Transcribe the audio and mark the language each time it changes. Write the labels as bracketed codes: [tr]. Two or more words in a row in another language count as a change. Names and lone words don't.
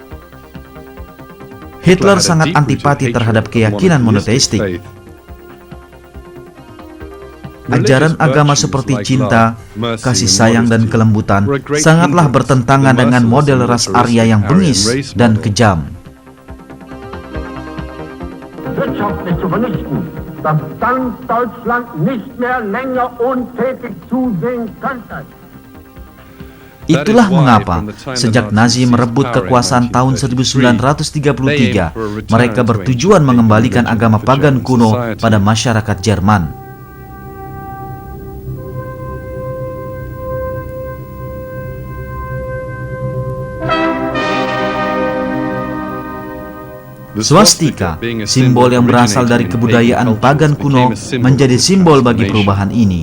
[id] Hitler sangat antipati terhadap keyakinan monoteistik. Ajaran agama seperti cinta, kasih sayang, dan kelembutan sangatlah bertentangan dengan model ras Arya yang bengis dan kejam. [de] Wirtschaftlich zu vernichten, dass dann Deutschland nicht mehr länger untätig zusehen könnte. [id] Itulah mengapa, sejak Nazi merebut kekuasaan tahun 1933, mereka bertujuan mengembalikan agama pagan kuno pada masyarakat Jerman. Swastika, simbol yang berasal dari kebudayaan pagan kuno, menjadi simbol bagi perubahan ini.